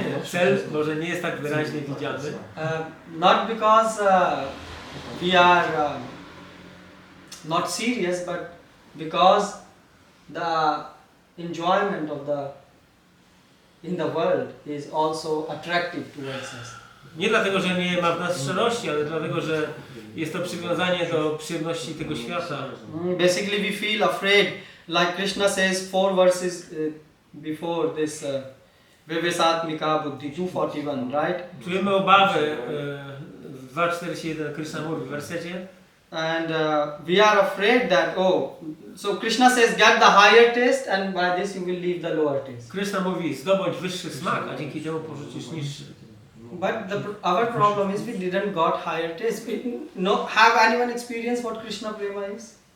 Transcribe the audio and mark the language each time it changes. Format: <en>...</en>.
<pl>cel może nie jest tak wyraźnie widziany.</pl> <en>Not because we are not serious, but because the enjoyment of in the world is also attractive towards us.</en> <pl>Nie dlatego, że nie ma w nas szczerości, ale dlatego, że jest to przywiązanie do przyjemności tego świata.</pl> <en>Basically, we feel afraid, like Krishna says 4 verses before this Vivesatmika Buddhi 241, right?</en> <pl>Czujemy obawę, 2.41 Krishna mówi w wersecie.</pl> <en>And we are afraid that, so Krishna says get the higher taste and by this you will leave the lower taste.</en> <pl>Krishna mówi zdobądź wyższy smak, a dzięki temu porzucisz niższy. But our problem is we didn't got higher taste. Have anyone experienced what Krishna prema is?</pl>